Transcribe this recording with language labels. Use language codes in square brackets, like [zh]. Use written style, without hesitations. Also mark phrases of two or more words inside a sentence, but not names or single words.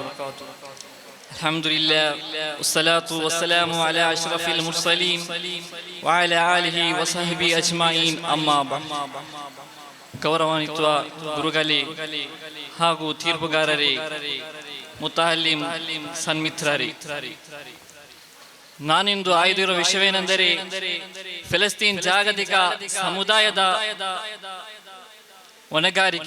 [ar] الحمد لله والصلاة والسلام على أشرف المرسلين وعلى آله وصحبه أجمعين. أما بعد. [kn] ಗೌರವಾನ್ವಿತ ಗುರುಗಳೇ ಹಾಗೂ ತೀರ್ಪುಗಾರರೇ, ಮುತಾಲಿಮ್ ಸನ್ಮಿತ್ರರೇ, ನಾನಿಂದು ಆಯ್ದಿರುವ ವಿಷಯವೇನೆಂದರೆ ಫಲಸ್ತೀನ್ ಜಾಗತಿಕ ಸಮುದಾಯದ ಹೊಣೆಗಾರಿಕೆ.